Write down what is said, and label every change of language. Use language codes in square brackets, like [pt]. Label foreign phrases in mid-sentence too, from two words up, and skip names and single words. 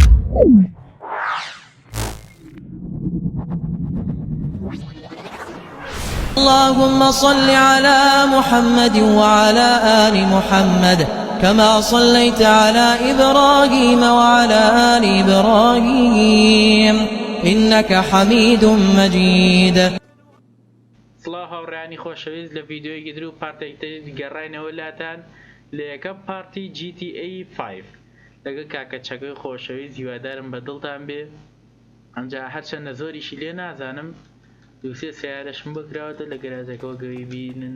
[ar] اللهم صل على محمد وعلى آل محمد كما صليت على إبراهيم وعلى آل إبراهيم إنك حميد مجيد. [ckb] سڵاو هاوڕێیانی خۆشەویست لە ڤیدیۆیەکی در و پارتێکی گەڕاینەوە لاتان لە یەکەم پارتی GTA 5 لەگەڵ کاکە چەکەی خۆشەویست. هیوادارم بەدڵتان بێ. ئەمجا هەرچەندە زۆریشی لێ نازانم، دووسێ سیارەشم بۆ کراوەتە لە گەراجەکەەوە گەوی بینن.